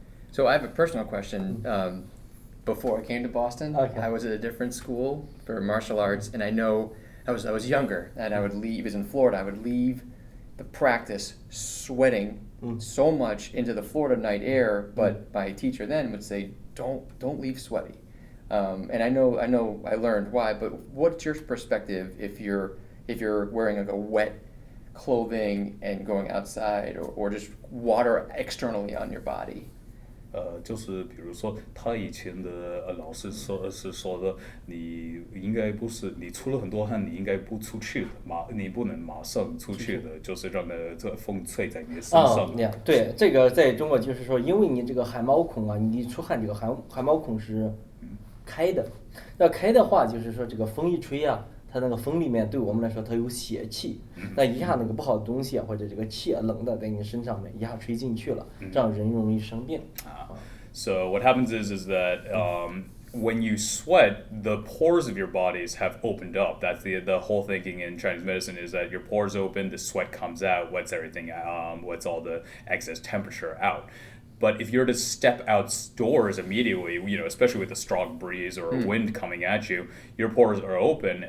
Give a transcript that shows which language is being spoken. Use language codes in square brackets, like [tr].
[en] So I have a personal question. Before I came to Boston, I was at a different school for martial arts, and I know I was younger, and I would leave. It was in Florida. I would leave the practice sweating so much into the Florida night air, but my teacher then would say, "Don't leave sweaty." And I know I learned why. But what's your perspective if you're wearing like a wet clothing and going outside, or just water externally on your body? [zh] 就是比如说，他以前的老师说的，你应该不是你出了很多汗，你应该不出去的，你不能马上出去的，就是让这风吹在你的身上。对，这个在中国就是说，因为你这个汗毛孔啊，你出汗这个汗毛孔是开的，那开的话就是说这个风一吹啊。它那个风里面对我们来说，它有邪气，那一下那个不好的东西啊，或者这个气啊，冷的在你身上面一下吹进去了，这样人容易生病。 [en] So what happens is that when you sweat, the pores of your bodies have opened up. That's the whole thinking in Chinese medicine is that your pores open, the sweat comes out, wets everything, wets all the excess temperature out. But if you're to step outdoors immediately, especially with a strong breeze or a wind coming at you, your pores are open.